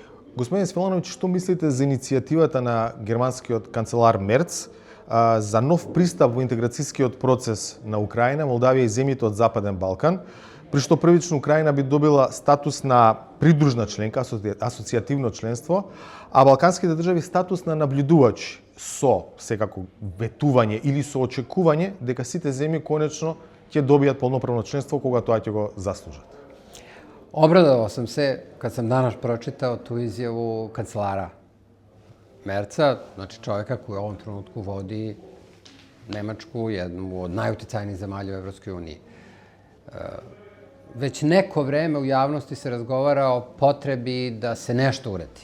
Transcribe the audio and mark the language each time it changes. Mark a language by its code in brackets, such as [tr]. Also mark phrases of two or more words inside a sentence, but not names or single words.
[mk] Господин Свилановиќ, што мислите за иницијативата на германскиот канцелар Мерц за нов пристап во интеграцијскиот процес на Украина, Молдавија и земјите од Западен Балкан, при што првично Украина би добила статус на придружна членка, асоцијативно членство, а балканските држави статус на наблюдувач со секако ветување или со очекување дека сите земји конечно ќе добијат полноправно членство кога тоа ќе го заслужат. [sr] Obradovao sam se kad sam danas pročitao tu izjavu kancelara Merca, znači čovjeka koji u ovom trenutku vodi Nemačku, jednu od najuticajnijih zemalja u Evropskoj uniji. Već neko vreme u javnosti se razgovara o potrebi da se nešto uradi.